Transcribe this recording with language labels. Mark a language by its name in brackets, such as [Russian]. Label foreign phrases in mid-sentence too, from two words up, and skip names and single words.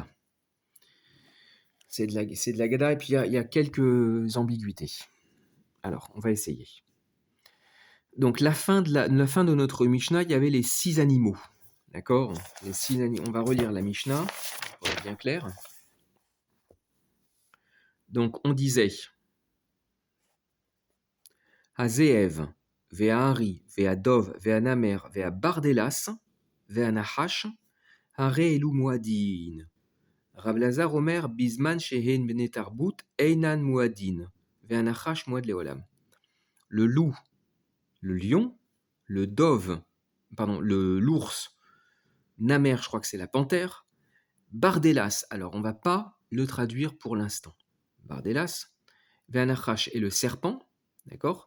[French] C'est de la Haggadah, et puis il y a quelques ambiguïtés. Alors, on va essayer. Donc, la fin de notre Mishnah, il y avait les 6 animaux. D'accord? Les 6 animaux. On va relire la Mishnah, pour être bien clair. Donc, on disait [Hebrew] הזאב והארי והדוב והנמר והברדלס והנחש הרי אלו מועדין. רבי לעזר אומר בזמן שהן בני תרבות אינן מועדין והנחש מועד לעולם. [French] Le loup, le lion, le dove, pardon, l'ours, Namer, je crois que c'est la panthère, Bardelas, alors on ne va pas le traduire pour l'instant. Bardelas, Ve'anachash est le serpent, d'accord?